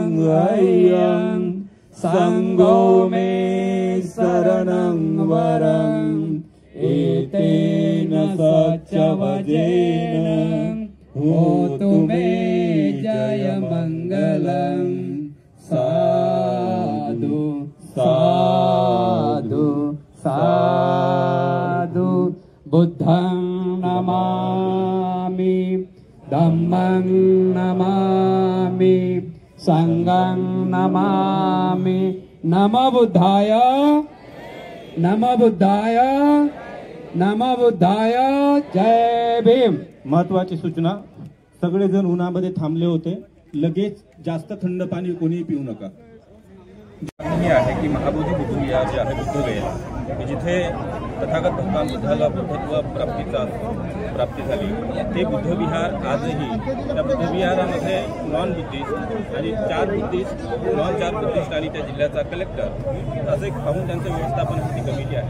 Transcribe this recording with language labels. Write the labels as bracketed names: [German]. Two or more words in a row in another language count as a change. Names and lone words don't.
[Pali] अय्यं संगो मे शरणं वरं एतेन सच्चवजेन होतु मे जय मंगलम् साधु साधु साधु बुद्धं नमामि धम्मं नमामि संघं नमामि नमो बुद्धाय नमो बुद्धाय नमो बुद्धाय जय भीम। [Marathi] महत्वाची सूचना, सगळेजण उन्हामध्ये थांबले होते, लगेच जास्त थंड पाणी कोणीही पिऊ नका। ही आहे की महाबोधी बुद्ध विहार जे आहे बुद्धगया, जिथे तथागत भगवान बुद्धाला बुद्धत्व प्राप्ती झाली, ते बुद्ध विहार आजही त्या बुद्ध विहारामध्ये [English] non Buddhist [Marathi] आणि 4 बुद्धिस्ट आणि त्या जिल्ह्याचा कलेक्टर असं एक पाहून त्यांचं व्यवस्थापनाची कमिटी आहे।